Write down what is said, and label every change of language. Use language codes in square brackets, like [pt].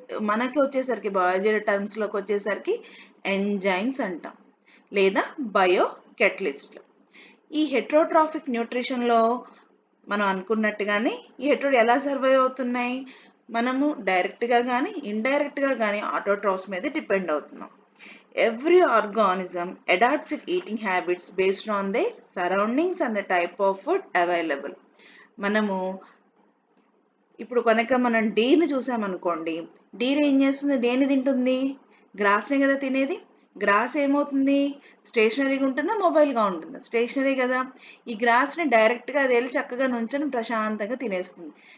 [te] మనకి వచ్చేసరికి బయాలజీ టర్మ్స్లోకి వచ్చేసరికి ఎంజైమ్స్ అంటాం లేదా బయో కెటలిస్ట్లు. ఈ హెట్రోట్రాఫిక్ న్యూట్రిషన్లో మనం అనుకున్నట్టుగానే ఈ హెట్రో ఎలా సర్వైవ్ అవుతున్నాయి, మనము డైరెక్ట్గా కానీ ఇండైరెక్ట్గా కానీ ఆటోట్రాఫ్స్ మీద డిపెండ్ అవుతున్నాం. [en] Every organism adapts its eating habits based on their surroundings and the type of food available. [te] మనము ఇప్పుడు కనుక మనం డీర్ని చూసామనుకోండి, డీర్ ఏం చేస్తుంది, దేన్ని తింటుంది, గ్రాస్ని కదా తినేది. గ్రాస్ ఏమవుతుంది, స్టేషనరీగా ఉంటుందా మొబైల్గా ఉంటుందా, స్టేషనరీ కదా. ఈ గ్రాస్ని డైరెక్ట్గా అది వెళ్ళి చక్కగా నుంచొని ప్రశాంతంగా తినేస్తుంది.